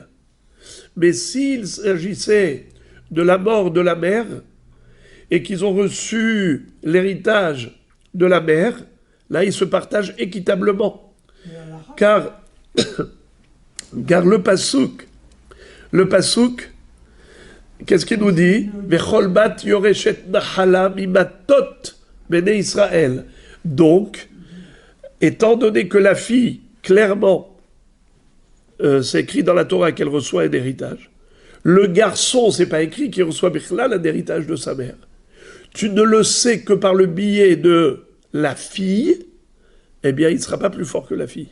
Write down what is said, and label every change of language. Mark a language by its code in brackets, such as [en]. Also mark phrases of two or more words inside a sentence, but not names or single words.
[fr] Mais s'il s'agissait de la mort de la mère, et qu'ils ont reçu l'héritage de la mère, là, ils se partagent équitablement. Car le Passouk, qu'est-ce qu'il nous dit? [he] וכל בת ירשת נחלה ממטות בני ישראל. [fr] Donc, étant donné que la fille, clairement, c'est écrit dans la Torah qu'elle reçoit un héritage, le garçon, c'est pas écrit qu'il reçoit Bichlal un héritage de sa mère. Tu ne le sais que par le biais de la fille, eh bien, il ne sera pas plus fort que la fille.